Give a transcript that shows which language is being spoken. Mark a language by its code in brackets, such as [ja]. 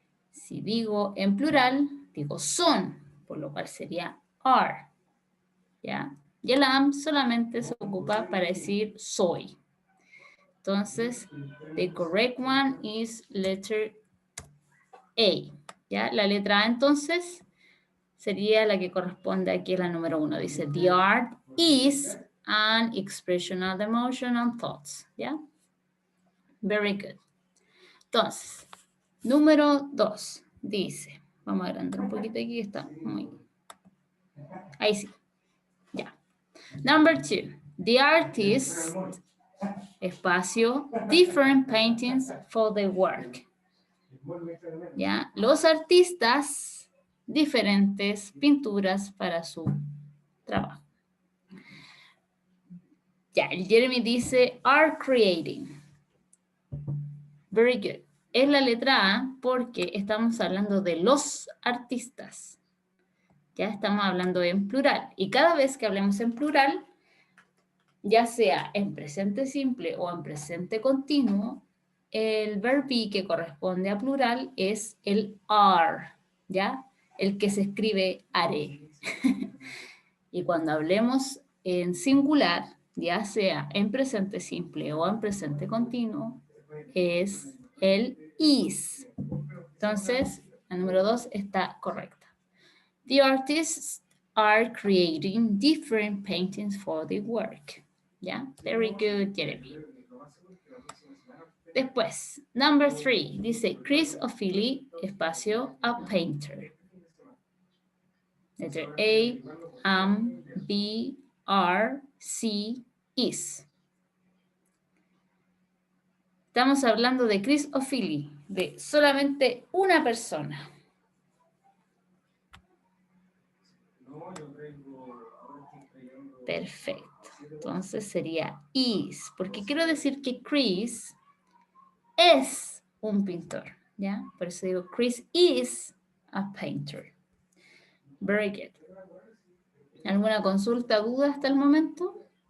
[es] Si digo en plural, digo son, por lo cual sería are. ¿Ya? Y el am solamente se ocupa para decir soy. Entonces, [en] the correct one is letter A. [es] ¿Ya? La letra A entonces sería la que corresponde aquí a la número 1. Dice, [en] the art is an expression of emotion and thoughts. [es] ¿Ya? [en] Very good. [es] Entonces, número 2 dice, vamos a agrandar un poquito aquí, está muy... Ahí sí. Ya. [en] Number 2, the artist, [es] espacio, [en] different paintings for the work. [es] ¿Ya? Los artistas, diferentes pinturas para su trabajo. Ya, el Jeremy dice, [en] are creating. Very good. [es] Es la letra A porque estamos hablando de los artistas. Ya estamos hablando en plural. Y cada vez que hablemos en plural, ya sea en presente simple o en presente continuo, el verbo be que corresponde a plural es el are, ¿ya? El que se escribe haré. Y cuando hablemos en singular, ya sea en presente simple o en presente continuo, es el is. Entonces, la número 2 está correcta. [en] The artists are creating different paintings for the work. Yeah, very good, Jeremy. [es] Después, [en] number 3, [es] dice [en] Chris O'Feely, [es] espacio, [en] a painter. Letter A, am, B, are, C, is. [es] Estamos hablando de Chris O'Feely, de solamente una persona. Perfecto. Entonces sería is, porque quiero decir que Chris es un pintor, ¿ya? Por eso digo, Chris [en] is a painter. Very good. [es] ¿Alguna consulta, duda hasta el momento?